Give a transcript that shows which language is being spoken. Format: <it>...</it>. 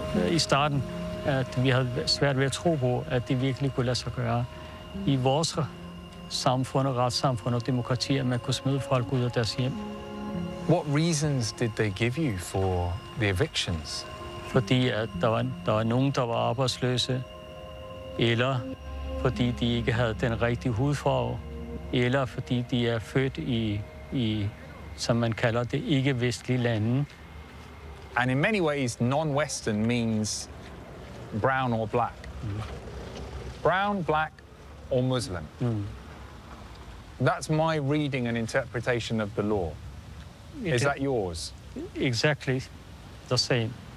<da>I starten, at vi havde svært ved at tro på, at det virkelig kunne lade sig gøre i vores samfund og retssamfund og demokrati, at man kunne smide folk ud af deres hjem.</da> <en>What reasons did they give you for the evictions?</en> <da>Fordi at der var nogen, der var arbejdsløse, eller fordi de ikke havde den rigtige hudfarve, eller fordi de er født i som man kalder det, ikke-vestlige lande.</da> <en>And in many ways, non-Western means brown or black. Mm. Brown, black, or Muslim. Mm. That's my reading and interpretation of the law. Is that yours? Exactly the same.</en>